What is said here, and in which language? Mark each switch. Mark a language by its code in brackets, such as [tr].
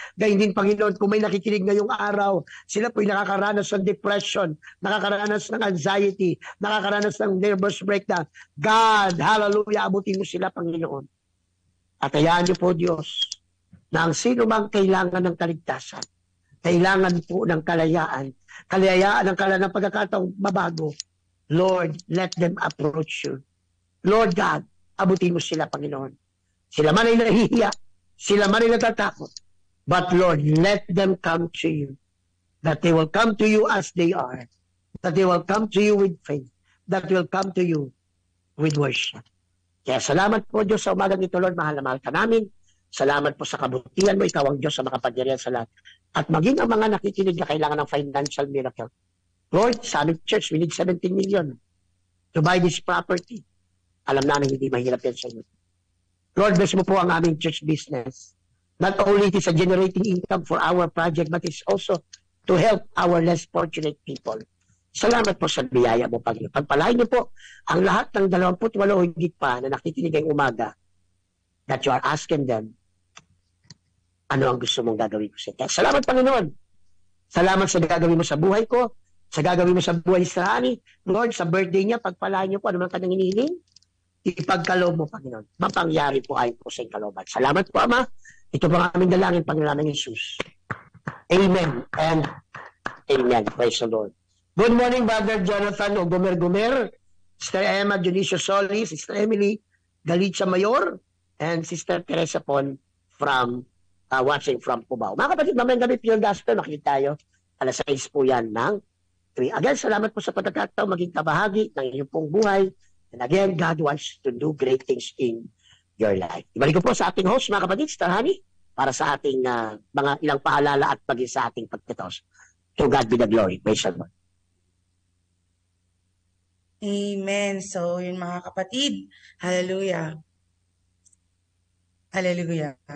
[tl] Gayun din, Panginoon, kung may nakikinig ngayong araw, sila po'y nakakaranas ng depression, nakakaranas ng anxiety, nakakaranas ng nervous breakdown. God, hallelujah, abutin mo sila, Panginoon. At hayaan niyo po, Diyos, na ang sino mang kailangan ng kaligtasan, kailangan po ng kalayaan ng kanilang pagkakataong mabago. [en] Lord, let them approach you. Lord God, [tl] abutin mo sila, [en] Panginoon. [tl] Sila man ay nahihiya, sila man ay natatakot. [en] But Lord, let them come to you. That they will come to you as they are. That they will come to you with faith. That will come to you with worship. [tl] Kaya salamat po, Diyos, sa umagang ito, Lord. Mahal na mahal ka namin. Salamat po sa kabutihan mo. Ikaw ang Diyos sa makapangyarihan sa lahat. At maging ang mga nakikinig na kailangan ng financial miracle. [en] Lord, [tl] sa aming church, [en] we need 17 million to buy this property. [tl] Alam namin hindi mahirap yan sa inyo. Lord, bless mo po ang aming church business. [en] Not only it is a generating income for our project, but it's also to help our less fortunate people. [tl] Salamat po sa biyaya mo, Panginoon. Pagpalain niyo po ang lahat ng 28 higit pa na nakikinig ngayong umaga [en] that you are asking them [tl] ano ang gusto mong gagawin ko sa ito. Salamat, Panginoon. Salamat sa gagawin mo sa buhay ko, sa gagawin mo sa buhay ni Rani. Lord, sa birthday niya, pagpalain niyo po ano man kanyang hinihiling. Ipagkaloob mo, Panginoon. Mapangyari po ayon po sa kalooban. Salamat po, Ama. Ito po ang aming dalangin, Panginoon ng Jesus. [en] Amen and amen. Praise the Lord. Good morning, Brother Jonathan o Gomer, Sister Emma Dionisio Solis, Sister Emily Galicia Mayor, and Sister Teresa Pon from watching from Cubao. [tl] Mga kapatid, mamayang gabi, Pure Gospel, makikita tayo. Alas 6 po yan ng 3. Again, salamat po sa pagkakataon, maging kabahagi ng iyong pong buhay. [en] And again, God wants to do great things in your life. [tl] Ibalik ko po sa ating host, mga kapatid, Star Honey, para sa ating mga ilang paalala at maging sa ating pagkitos. [en] To God be the glory. Praise the Lord. [tl] Amen. So, yun mga kapatid. Hallelujah. Hallelujah.